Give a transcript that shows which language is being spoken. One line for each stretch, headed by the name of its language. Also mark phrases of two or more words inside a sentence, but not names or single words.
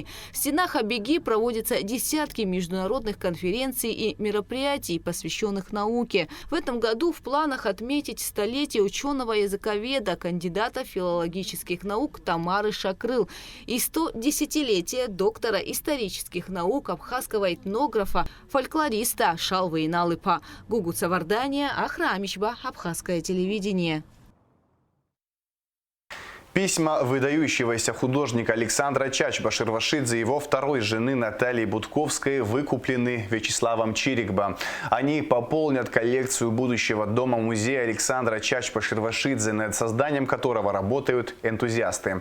Russian: В стенах Абиги проводятся десятки международных конференций и мероприятий, посвященных науке. В этом году в планах отметить столетие ученого-языковеда, кандидата филологических наук Тамары Шакрыл и 110-летие доктора исторических наук, абхазского этнографа, фольклориста Шалвы Иналыпа. Гугу Цавардания, Ахра Амичба, абхазское телевидение. Письма выдающегося художника Александра Чачба-Ширвашидзе и его второй жены Натальи Будковской выкуплены Вячеславом Чирикба. Они пополнят коллекцию будущего дома-музея Александра Чачба-Ширвашидзе, над созданием которого работают энтузиасты.